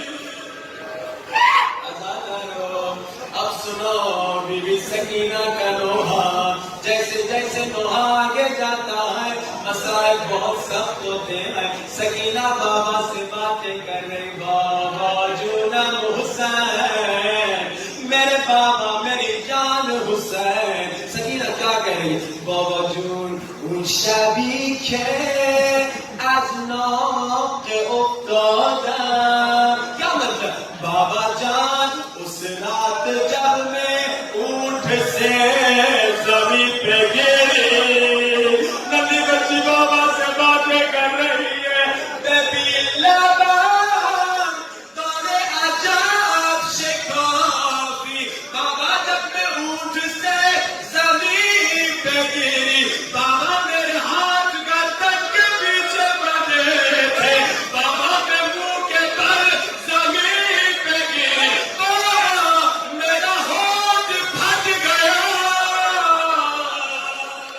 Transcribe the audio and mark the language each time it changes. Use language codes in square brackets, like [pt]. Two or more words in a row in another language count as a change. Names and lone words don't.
[ur] اب سنو بی بی سکینہ کا نوحہ، جیسے جیسے نوحہ آگے جاتا ہے مسائل بہت سخت ہوتے ہیں۔ سکینہ بابا سے باتیں کر رہی، [fa] بابا جونم [ur] حسین، میرے بابا میری جان حسین۔ سکینہ کیا کہہ رہی؟ [fa] بابا جون اون شبی که از ناق افتادم، [ur] کیا مطلب؟ بابا جان اس رات جب میں اونٹ سے زمین پہ گری، ننھی بچی بابا سے باتیں کر رہی ہے، [fa] ببی لبم داره عجب شکافی، [ur] بابا جب میں اونٹ سے زمین پہ گری، بابا میرے ہاتھ گردن کے پیچھے بندھے تھے، بابا میں منہ کے بل زمین پہ گری، میرا ہاتھ پھٹ گیا۔